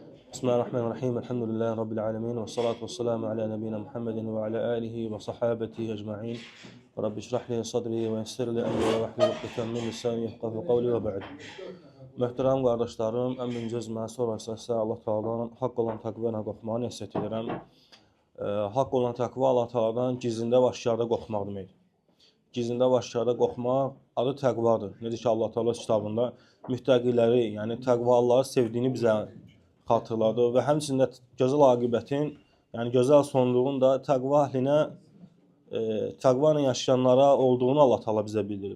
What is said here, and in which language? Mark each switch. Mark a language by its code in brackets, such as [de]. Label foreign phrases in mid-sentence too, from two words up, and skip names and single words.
[ar] بسم الله الرحمن الرحيم. الحمد لله رب العالمين. والصلاة والسلام على نبينا محمد وعلى آله وصحابته أجمعين. رب اشرح لي صدري ويسر لي أمري واحلل عقدة من لساني يفقهوا قولي وبعد. [az] Möhtərəm qardaşlarım, ən birinci özümə, sonra isə Allah Taala'dan haqq olan təqva ilə qorxmağı nəsihət edirəm. Haqq olan təqva Allah Taala'dan gizlində və aşkarda qorxmaq deməkdir. Gizlində və aşkarda qorxmaq adı təqvadır. Necə ki Allah Taala kitabında müttəqiləri, yəni təqvalıları sevdiyini bizə xatırladı və həmçində gözəl aqibətin, yəni gözəl sonluğun da təqva əhlinə, təqva ilə yaşayanlara olduğunu Allah Taala bizə bildirib.